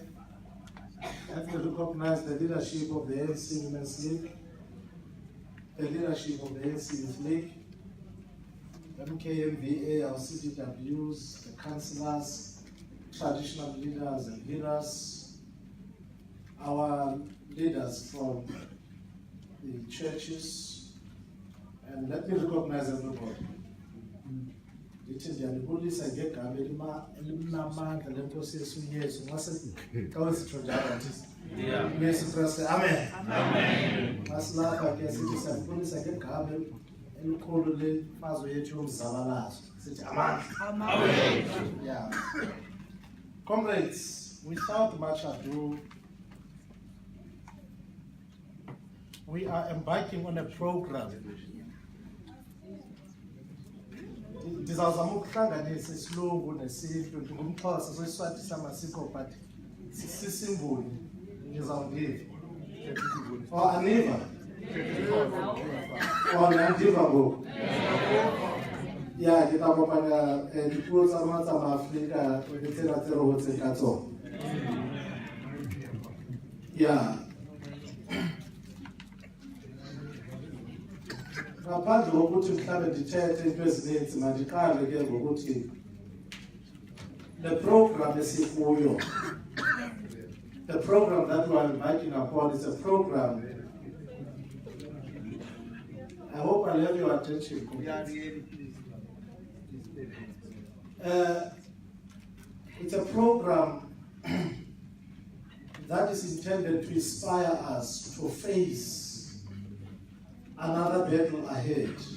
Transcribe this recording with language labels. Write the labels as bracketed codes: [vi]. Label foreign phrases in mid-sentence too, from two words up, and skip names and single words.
[en] Let me recognize the leadership of the ANC Women's League, the leadership of the ANC Youth League, MKMVA, our CDWs, the councillors, traditional leaders and leaders, our leaders from the churches, and let me recognize everybody. [xh] Ndiyalibulisa ngegama elimnamandla lenkosi yethu uYesu Yesu Kristu, amen. Amen. Masilapha ke sithi siyalibulisa ngegama elikhulu lemfazwe yethu yomzabalazo sithi amen. [en] Yeah. Comrades, without much ado, we are embarking on a program. [xh] Ndizawuzama ukuhlanganisa isilungu nesintu, ngumXhosa soyiswathi samasiko but sisimboli ngizawundiva. Oh, aniva? Oh, nandiva ngoku. [en] Yeah, [st] ke tla kopanya dipuo tsa rona tsa maAfrika ke tsela tse re hotseng ka tsona. [xh] Yeah. Ngaphandle kokuthi mhlawumbe ndithethe into ezininzi mandiqale ke ngokuthi [en] the program [xh] esikuyo, [en] the program that we are embarking upon is a program. I hope I'll have your attention. It's a program that is intended to inspire us to face another battle ahead.